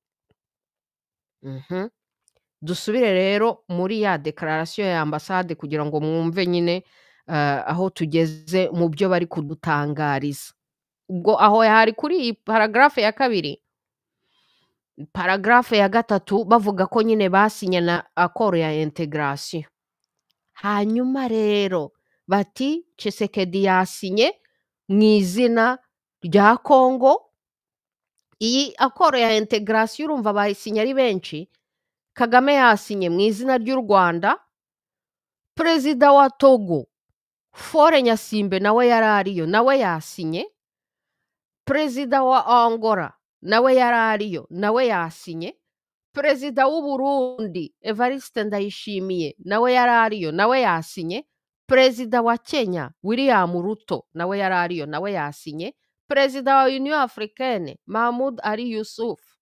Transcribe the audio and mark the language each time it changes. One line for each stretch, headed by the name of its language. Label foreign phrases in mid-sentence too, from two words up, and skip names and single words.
Kinyarwanda: Dusubire rero muri ya declaration ya ambasade kugira ngo mwumve nyine aho tugeze mu byo bari kudutangariza. Ubwo aho hari kuri iyi paragraphe ya 2, paragraphe ya 3 bavuga ko nyine basinye na accord ya integration. Hanyuma rero bati Tshisekedi yasinye mu izina rya Congo. Iyi accord ya integration urumva bayisinye ari benshi. Kagame yasinye mu izina ry'u Rwanda, perezida wa Togo Faure Nyasimbe nawe yarariyo nawe yasinye, perezida wa Angola nawe yarariyo nawe yasinye, perezida w'u Burundi Evariste Ndayishimiye nawe yarariyo nawe yasinye, perezida wa Kenya William Ruto nawe yarariyo nawe yasinye, perezida wa Union Africaine Mahmoud Ali Yusuf,